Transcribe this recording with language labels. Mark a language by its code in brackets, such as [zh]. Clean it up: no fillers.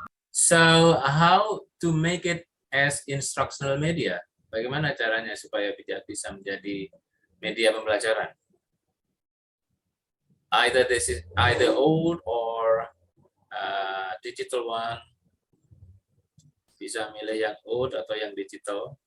[en] So how to make it as instructional media? [id] Bagaimana caranya supaya bisa menjadi media pembelajaran? [en] Either old or digital one. [id] Bisa milih yang old atau yang digital.